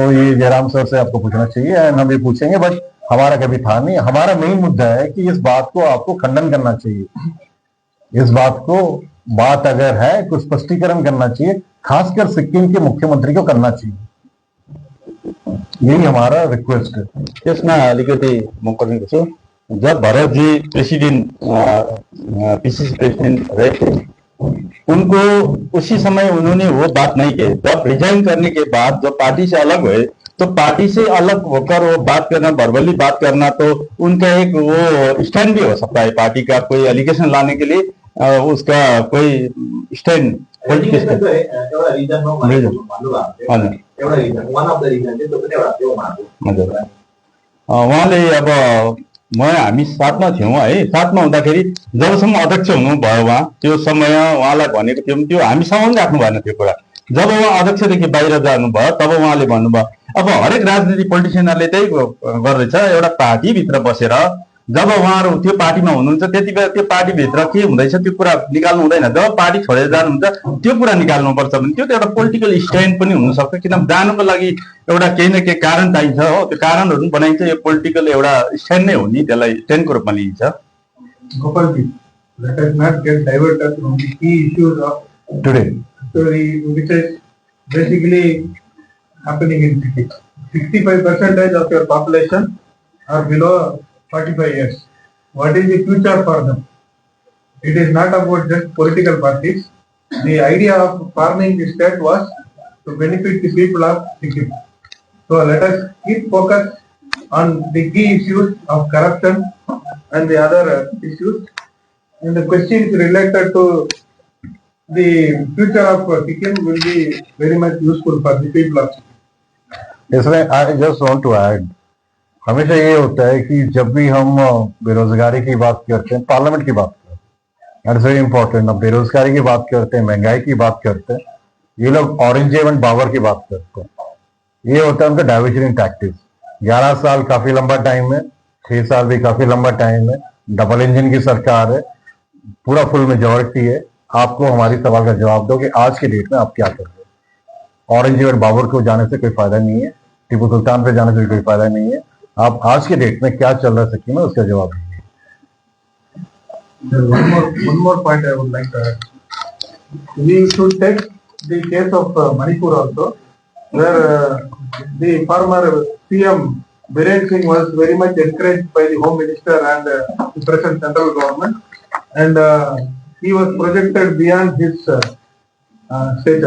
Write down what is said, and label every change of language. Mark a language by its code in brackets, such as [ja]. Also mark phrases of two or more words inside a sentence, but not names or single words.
[hi] तो ये जयराम सर से आपको पूछना चाहिए, हम ये पूछेंगे, बट हमारा कभी था नहीं। हमारा मेन मुद्दा है कि इस बात को आपको खंडन करना चाहिए। इस बात अगर है कुछ स्पष्टीकरण करना चाहिए, खासकर सिक्किम के मुख्यमंत्री को करना चाहिए। यही हमारा रिक्वेस्ट है। [ne] त्यसमा अलिकति म गर्नु छु। [hi] जब भरतजी [en] president PCC president [hi] रहे थे, उनको उसी समय उन्होंने वो बात नहीं की। जब रिजाइन करने के बाद जब पार्टी से अलग हुए, तो पार्टी से अलग होकर वो बात करना, वर्बली बात करना, तो उनका एक वो स्टैंड भी हो सकता है। पार्टी का कोई एलिगेशन लाने के लिए उसका कोई [en] stand political state [ne] एउटा रिजनमा Reason. भन्नुभएको थियो हजुर एउटा [en] reason one of the reason [ne] चाहिँ त्यो पनि एउटा त्यो उहाँको हजुर उहाँले अब हामी साथमा थियौँ है साथमा हुँदाखेरि जबसम्म अध्यक्ष हुनुभयो उहाँ त्यो समय उहाँलाई भनेको थियौँ त्यो हामीसँग पनि राख्नु भएन त्यो कुरा जब उहाँ अध्यक्षदेखि बाहिर जानुभयो तब उहाँले भन्नुभयो अब हरेक राजनीतिक पोलिटिसियनहरूले त्यही गर्दैछ एउटा पार्टीभित्र बसेर जब उहाँहरू त्यो पार्टीमा हुनुहुन्छ त्यति बेला त्यो पार्टीभित्र के हुँदैछ त्यो कुरा निकाल्नु हुँदैन जब पार्टी छोडेर जानुहुन्छ त्यो कुरा निकाल्नुपर्छ भने त्यो त एउटा [en] political stand [ne] पनि हुनसक्छ किन जानुको लागि एउटा केही न केही कारण चाहिन्छ हो त्यो कारणहरू पनि बनाइन्छ यो पोलिटिकल एउटा स्ट्यान्ड नै हो नि त्यसलाई स्ट्यान्डको रूपमा लिइन्छ [en] Gopalji, let us not get diverted from the key issues of today. story, which is basically happening in city. 65% of your population are below 45 years. What is the future for them? It is not about just political parties. The idea of forming the state was to benefit the people of Sikkim. So let us keep focus on the key issues of corruption and the other issues. And the questions related to the future of Sikkim will be very much useful for the people of Sikkim. [hi] इसमें [en] I just want to add [hi] हमेशा ये होता है कि जब भी हम बेरोजगारी की बात करते हैं पार्लियामेंट की बात करते हैं [en] it's very important [hi] अब बेरोजगारी की बात करते हैं महंगाई की बात करते हैं ये लोग औरंगजेब पावर की बात करते हैं ये होता है उनका [en] diversion tactics [hi] 11 साल काफी लंबा टाइम है 6 साल भी काफी लंबा टाइम है [en] double engine [hi] की सरकार है पूरा [en] full majority [hi] है आपको हमारी सवाल का जवाब दो कि आज के डेट में आप क्या कर रहे हो औरंगजेब और बाबर को जाने से कोई फायदा नहीं है टीपू सुल्तान पे जाने से भी कोई फायदा नहीं है आप आज के डेट में क्या चल रहा है सिक्किम में उसका जवाब दीजिए [en] There's one more point I would like to add. We should take the case of Manipur also, where the former CM Biren Singh was very much encouraged by the Home Minister and the present central government, and he was projected beyond his stature.